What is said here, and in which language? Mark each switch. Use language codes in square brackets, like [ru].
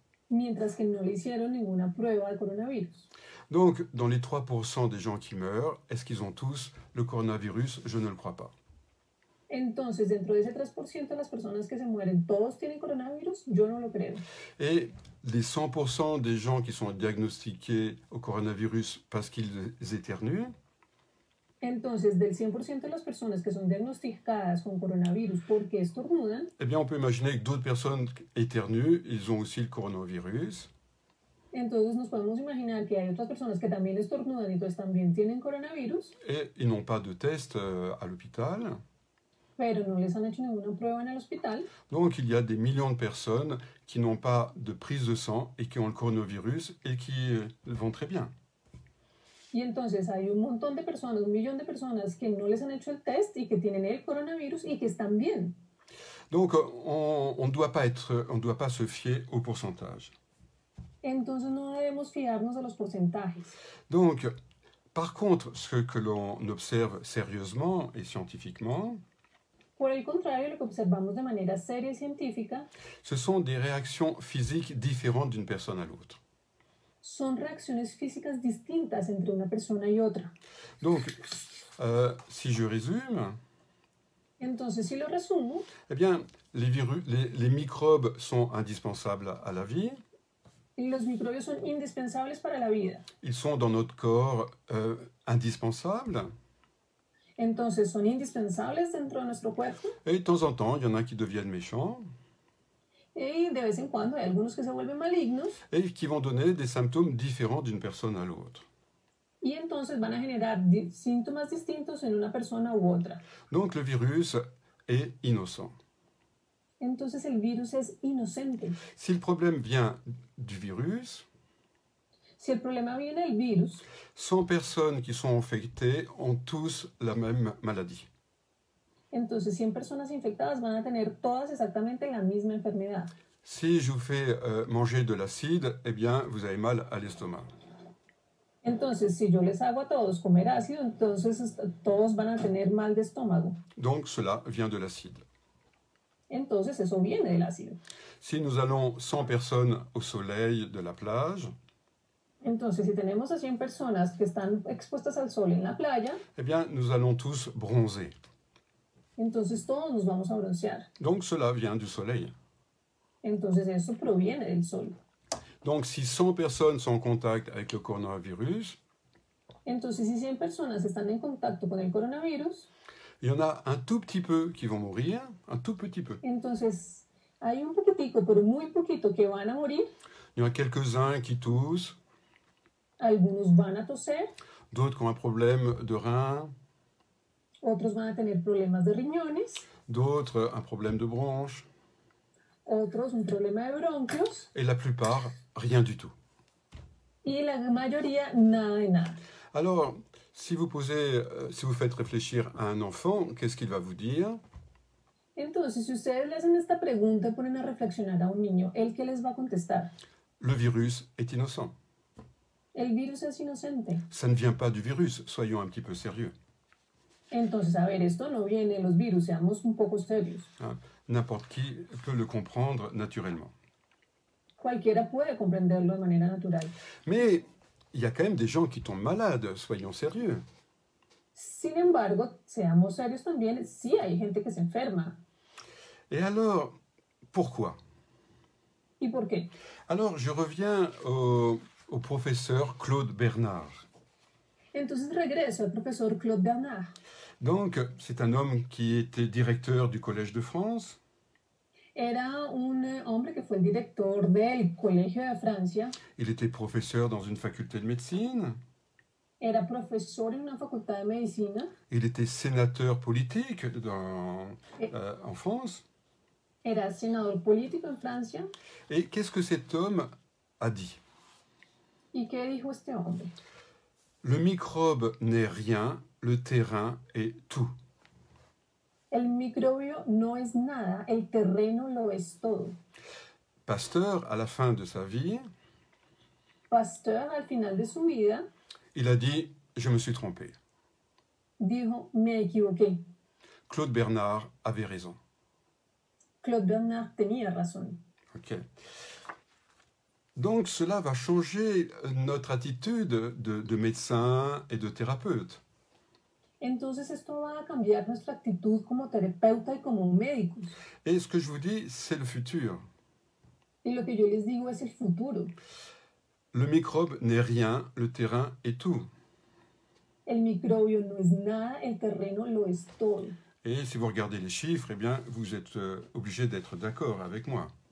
[es] mientras que no le hicieron ninguna prueba de coronavirus. [fr] Donc, dans les 3% des gens qui meurent, est-ce qu'ils ont tous le coronavirus? Je ne le crois pas. [es] Entonces, dentro de ese 3% de las personas que se mueren, ¿todos tienen coronavirus? Yo no lo creo. [fr] Et les 100% des gens qui sont diagnostiqués au coronavirus parce qu'ils éternuent, [es] Entonces, del 100% de las personas que son diagnosticadas con coronavirus porque estornudan, [fr] eh bien, on peut imaginer que d'autres personnes éternuent, ils ont aussi le coronavirus. [es] entonces nos podemos imaginar que hay otras personas que también estornudan y entonces también tienen coronavirus, [fr] Et ils n'ont pas de test à l'hôpital. [es] pero no les han hecho ninguna prueba en el hospital. [fr] Donc, il y a des millions de personnes qui n'ont pas de prise de sang et qui ont le coronavirus et qui vont très bien. [es] Y entonces hay un montón de personas, 1 millón de personas que no les han hecho el test y que tienen el coronavirus y que están bien. [fr] Donc, on ne doit pas se fier au pourcentage. [es] Entonces no debemos fiarnos de los porcentajes. [fr] Donc, par contre, ce que l'on observe sérieusement et scientifiquement, [es] Por el contrario, lo que observamos de manera seria y científica [fr] ce sont des réactions physiques différentes d'une personne à l'autre. [es] son reacciones físicas distintas entre una persona y otra. [fr] Donc, si je résume, [es] Entonces, si lo resumo, [fr] eh bien, les microbes sont indispensables à la vie. [es] los microbios son indispensables para la vida. [fr] Ils sont dans notre corps indispensables. [es] Entonces, son indispensables dentro de nuestro cuerpo [fr] Et de temps en temps, il y en a qui deviennent méchants [es] y de vez en cuando hay algunos que se vuelven malignos [fr] et qui vont donner des symptômes différents d'une personne à l'autre. [es] y entonces van a generar síntomas distintos en una persona u otra. [fr] Donc le virus est innocent. [es] Entonces, el virus es inocente. [fr] Si le problème vient du virus, [es] Si el problema viene del virus, [fr] 100 personnes qui sont infectées ont tous la même maladie. [es] entonces 100 personas infectadas van a tener todas exactamente la misma enfermedad. [fr] Si je vous fais manger de l'acide, eh bien, vous avez mal à l'estomac. [es] Entonces, si yo les hago a todos comer ácido, entonces todos van a tener mal de estómago. [fr] Donc cela vient de l'acide. [es] Entonces, eso viene del ácido. [fr] Si nous allons 100 personnes au soleil de la plage, [es] Entonces, si tenemos a 100 personas que están expuestas al sol en la playa, [fr] eh bien, nous allons tous bronzer. [es] entonces todos nos vamos a broncear. [fr] Donc cela vient du soleil. [es] Entonces, eso proviene del sol. [fr] Donc si 100 personnes sont en contact avec le coronavirus, [es] Entonces, si 100 personas están en contacto con el coronavirus, [fr] il y en a un tout petit peu qui vont mourir, un tout petit peu. [es] entonces hay un poquitico, pero muy poquito, que van a morir. [fr] Il y en a quelques-uns qui toussent, [es] Algunos van a toser, [fr] d'autres qui ont un problème de rein, [es] otros van a tener problemas de riñones, [fr] d'autres un problème de bronche, [es] otros un problema de bronquios [fr] et la plupart, rien du tout. [es] y la mayoría nada de nada. [fr] Alors, si vous faites réfléchir à un enfant, qu'est-ce qu'il va vous dire? [es] Entonces, si ustedes le hacen esta pregunta y ponen a reflexionar a un niño, ¿él qué les va a contestar? [fr] Le virus est innocent. [es] El virus es inocente. [fr] Ça ne vient pas du virus, soyons un petit peu sérieux. [es] Entonces, a ver, esto no viene de los virus, seamos un poco serios. [fr] Hein. N'importe qui peut le comprendre naturellement. [es] Cualquiera puede comprenderlo de manera natural. [fr] Mais il y a quand même des gens qui tombent malades, soyons sérieux. [es] Sin embargo, seamos serios también, sí hay gente que se enferma. [fr] Et alors, pourquoi? [es] ¿Y por qué? [fr] Alors, je reviens au professeur Claude Bernard. [es] Entonces regreso al profesor Claude Bernard. [fr] Donc, c'est un homme qui était directeur du Collège de France. [es] Era un hombre que fue el director del Colegio de Francia. [fr] Il était professeur dans une faculté de médecine. [es] Era profesor en una facultad de medicina. [fr] Il était sénateur politique en France. [es] Era senador político en Francia. [fr] Et qu'est-ce que cet homme a dit? [es] ¿Y qué dijo este hombre? [fr] Le microbe n'est rien, le terrain est tout. [es] El microbio no es nada, el terreno lo es todo. [fr] Pasteur, à la fin de sa vie, [es] Pasteur, al final de su vida, [fr] il a dit « Je me suis trompé ». [es] dijo, me equivoqué. [fr] Claude Bernard avait raison. [es] Claude Bernard tenía razón. Ok. [fr] Donc cela va changer notre attitude de médecin et de thérapeute. [es] Entonces esto va a cambiar nuestra actitud como terapeuta y como médicos. [fr] Et ce que je vous dis, c'est le futur. [es] Y lo que yo les digo es el futuro. [fr] Le microbe n'est rien, le terrain est tout. [es] El microbio no es nada, el terreno lo es todo. [fr] Et si vous regardez les chiffres, eh bien, vous êtes obligé d'être d'accord avec moi.